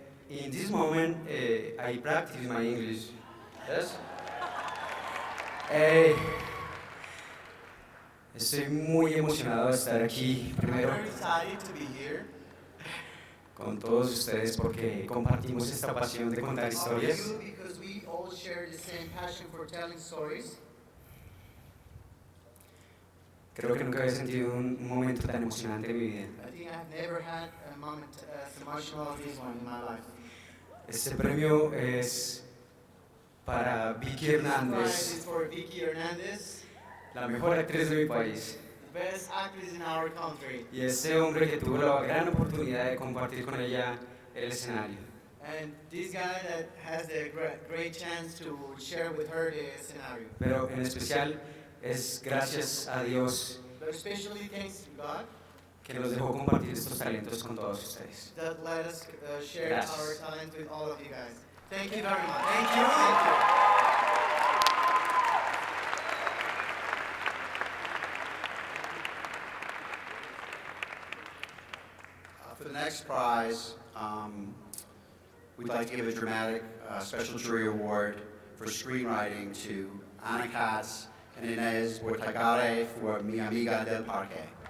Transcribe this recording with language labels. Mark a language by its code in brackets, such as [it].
[en] In this moment, I practice my English. Yes? [es] Estoy muy emocionado de estar aquí, primero, [en] Very excited to be here [es] con todos ustedes porque compartimos esta pasión de contar historias. [en] with you because we all share the same passion for telling stories. [es] Creo que nunca había sentido un momento tan emocionante en mi vida. [en] I think I've never had a moment as emotional as this one in my life. [es] Este premio es para Vicky [en] This prize [es] Hernández, [en] is for Vicky Hernandez, [es] la mejor actriz de mi país. [en] the best actress in our country. [es] Y este hombre que tuvo la gran oportunidad de compartir con ella el escenario. [en] And this guy that has the great chance to share with her the scenario. [es] Pero en especial es gracias a Dios [en] But especially thanks to God [es] que nos dejó compartir estos talentos con todos ustedes. [en] that let us share [es] Gracias. [en] our talent with all of you guys. Thank you very much. Thank you. Thank you. For the next prize, we'd like to give a dramatic special jury award for screenwriting to Ana Katz and Inez Bortagare for Mi Amiga del Parque.